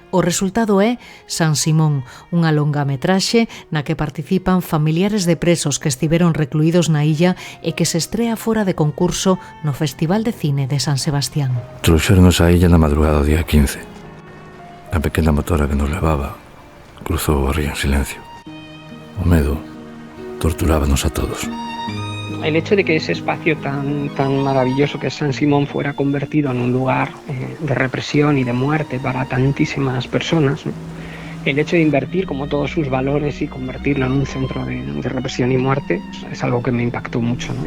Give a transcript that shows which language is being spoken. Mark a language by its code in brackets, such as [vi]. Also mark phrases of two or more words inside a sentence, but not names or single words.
[gl] O resultado é San Simón, unha longametraxe na que participan familiares de presos que estiveron recluídos na illa e que se estrea fora de concurso no Festival de Cine de San Sebastián. Trouxéronos á illa na madrugada do día 15. A pequena motora que nos levaba cruzou o río en silencio. O medo torturábanos a todos. [es] El hecho de que ese espacio tan maravilloso que es San Simón fuera convertido en un lugar de represión y de muerte para tantísimas personas, ¿no? El hecho de invertir como todos sus valores y convertirlo en un centro de represión y muerte es algo que me impactó mucho, ¿no?